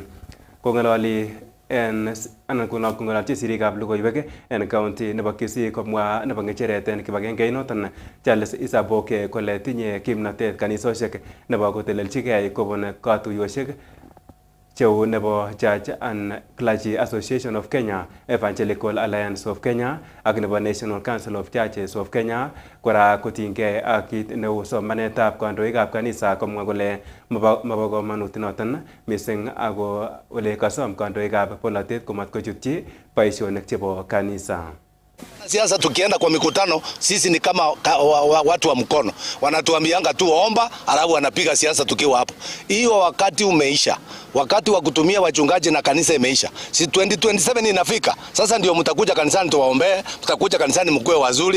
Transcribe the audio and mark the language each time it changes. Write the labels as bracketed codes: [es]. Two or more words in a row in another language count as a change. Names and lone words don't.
[kln] Kong'ololi kong'ololchi sirikab logoiwek en county nebo Kisii komwa nebo ng'echeret en kibagengeit noton Charles Isaboke kole tinye kimnotet kanisosiek nebo kotelelchigei kobun katuyosiek cheu nebo Church and Clergy Association of Kenya, Evangelical Alliance of Kenya ak nebo National Council of Churches of Kenya. Kora kotinygei ak kit neu somanetab kandoikab kanisa komwa kole mobo komonut noton missing ako ole kasom kandoikab polatet komatkochutyi boisionik chebo kanisa. [sw] Siasa tukienda kwa mikutano sisi ni kama watu wa mkono. Wanatuambianga tu omba, alafu wanapiga siasa tukiwa hapo. Hiyo wakati umeisha. Wakati wa kutumia wachungaji na kanisa imeisha. Si 2027 inafika. Sasa ndio mtakuja kanisani tuwaombee, mtakuja kanisani mkue wazuri.